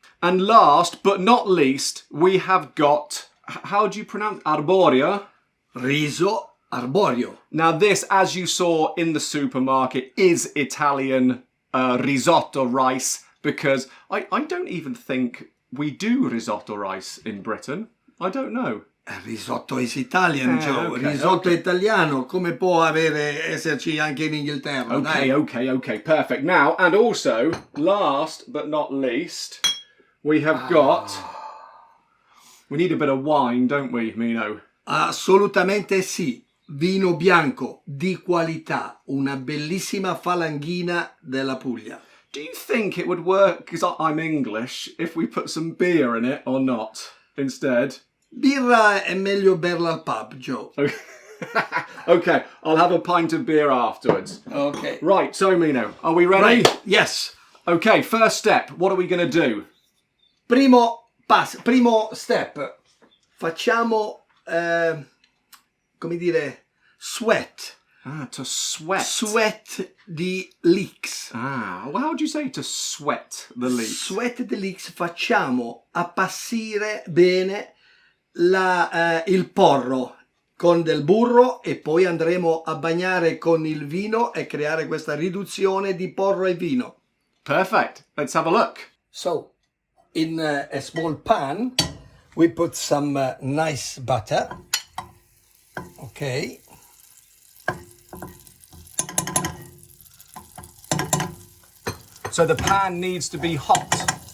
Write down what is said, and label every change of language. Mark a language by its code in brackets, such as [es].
[en] And last but not least, we have got, how do you pronounce arborio? [it] Riso arborio. [en] Now this, as you saw in the supermarket, is Italian risotto rice, because I don't even think we do risotto rice in Britain. I don't know. Risotto is Italian, Joe. Okay, [it] Risotto italiano, come può esserci anche in Inghilterra? [en] Okay, [it] dai. [en] okay, perfect. Now, and also, last but not least, we have got... We need a bit of wine, don't we, Mino? [it] Assolutamente sì. Vino bianco di qualità, una bellissima falanghina della Puglia. [en] Do you think it would work, because I'm English, if we put some beer in it or not instead? [it] Birra è meglio berla al pub, Joe. [en] Okay, I'll have a pint of beer afterwards. Okay. Right, so Mino, are we ready? Right. Yes. Okay, first step, what are we going to do? [it] Primo step. Facciamo, come dire, sweat. [en] To sweat. Sweat the leeks. Well, how do you say to sweat the leeks? Sweat the leeks, [it] facciamo appassire bene il porro con del burro e poi andremo a bagnare con il vino e creare questa riduzione di porro e vino. [en] Perfect. Let's have a look. So, in a small pan, we put some nice butter. Okay. So the pan needs to be hot.